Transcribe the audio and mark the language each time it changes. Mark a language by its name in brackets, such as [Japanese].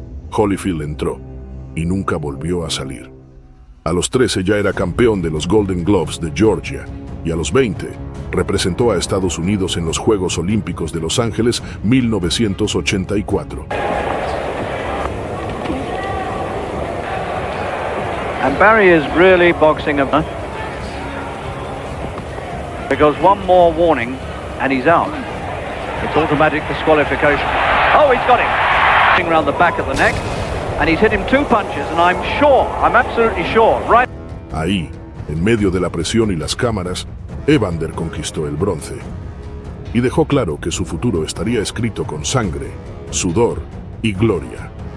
[Spanish] Holyfield entró y nunca volvió a salir. A los 13 ya era campeón de los Golden Gloves de Georgia y a los 20 representó a Estados Unidos en los Juegos Olímpicos de Los Ángeles 1984. [English] And Barry is really boxing because one more warning and he's out. It's automatic disqualification. Oh, he's got him. Around the back of the neck and he's hit him 2 punches and I'm absolutely sure, right? [Spanish] Ahí, en medio de la presión y las cámaras, Evander conquistó el bronce y dejó claro que su futuro estaría escrito con sangre, sudor y gloria.